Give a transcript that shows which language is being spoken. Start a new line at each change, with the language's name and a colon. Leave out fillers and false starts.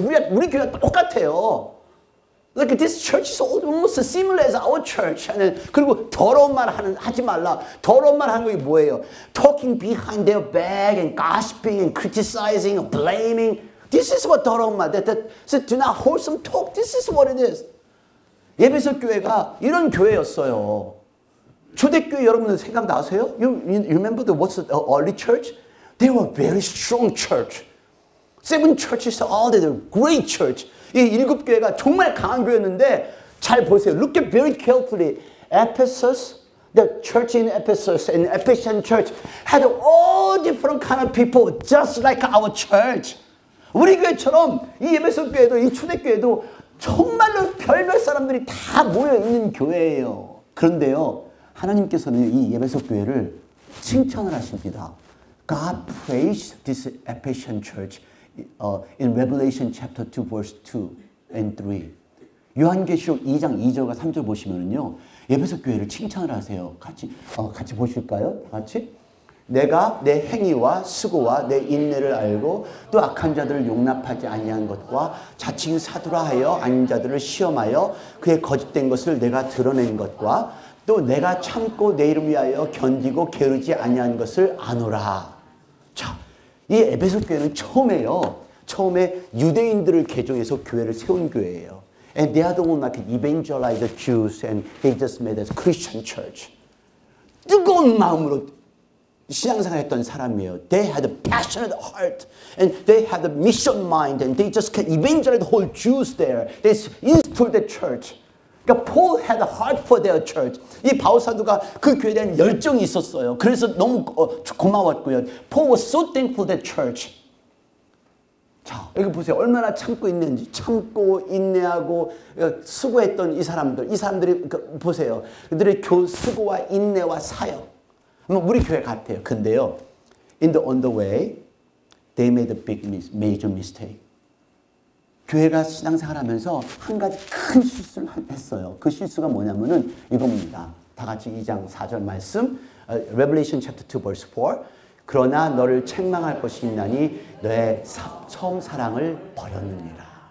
Korean: 우리 교회가 똑같아요.
English: Like this church is almost similar as our church.
Korean: 그리고 더러운 말 하지 말라. 더러운 말 하는 게 뭐예요?
English: Talking behind their back and gossiping and criticizing and blaming. This is what
Korean: 더러운 말.
English: So do not wholesome talk. This is what it is.
Korean: 예배석 교회가 이런 교회였어요. 초대교회 여러분들 생각나세요?
English: You remember what's the early church? They were very strong church. 7 churches, all they were great church.
Korean: 이 7 교회가 정말 강한 교회였는데 잘 보세요.
English: Look at very carefully. Ephesus, the church in Ephesus and Ephesian church had all different kind of people just like our church.
Korean: 우리 교회처럼 이 예배석 교회도 이 초대교회도 정말로 별별 사람들이 다 모여 있는 교회예요. 그런데요, 하나님께서는 이 예배석 교회를 칭찬을 하십니다.
English: God praised this Ephesian church in Revelation chapter 2 verse 2 and 3.
Korean: 요한계시록 2장 2절과 3절 보시면은요, 예배석 교회를 칭찬을 하세요. 같이 보실까요? 같이? 내가 내 행위와 수고와 내 인내를 알고 또 악한 자들을 용납하지 아니한 것과 자칭 사도라 하여 아닌 자들을 시험하여 그의 거짓된 것을 내가 드러낸 것과 또 내가 참고 내 이름 위하여 견디고 게으르지 아니한 것을 아노라. 자, 이 에베소 교회는 처음에 유대인들을 개종해서 교회를 세운 교회예요.
English: And they are the one that evangelize the Jews and they just made a Christian church.
Korean: 뜨거운 마음으로 신앙생활 했던 사람이에요.
English: They had a passionate heart and they had a mission mind and they just evangelized the whole Jews there. They instilled the church.
Korean: 그러니까
English: Paul had a heart for their church.
Korean: 이 바울 사도가 그 교회에 대한 열정이 있었어요. 그래서 너무 고마웠고요.
English: Paul was so thankful that church.
Korean: 자, 여기 보세요. 얼마나 참고 있는지. 참고 인내하고 수고했던 이 사람들이 보세요. 그들의 수고와 인내와 사역. 우리 교회 같아요. 근데요,
English: on the way, they made a major mistake.
Korean: 교회가 신앙생활하면서 한 가지 큰 실수를 했어요. 그 실수가 뭐냐면은 이겁니다. 다 같이 2장 4절 말씀,
English: Revelation chapter 2 verse 4.
Korean: 그러나 너를 책망할 것이 있나니 너의 처음 사랑을 버렸느니라.